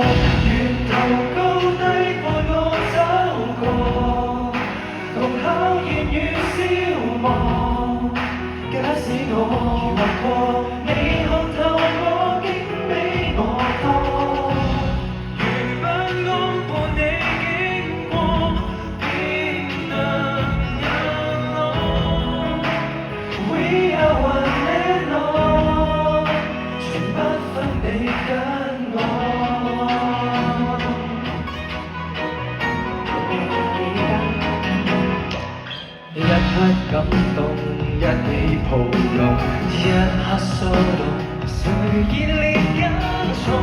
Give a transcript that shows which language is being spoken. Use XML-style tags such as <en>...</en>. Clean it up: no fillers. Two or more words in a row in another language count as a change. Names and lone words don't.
<yue>沿途高低伴我走過，同考驗與消磨。假使我遇過，你看透我竟比我多。如不安伴你經過。</yue> <en>We are one and all，</en> <yue>從不分你跟我。一刻感動，一起抱擁，一刻騷動，誰熱烈跟從？</yue>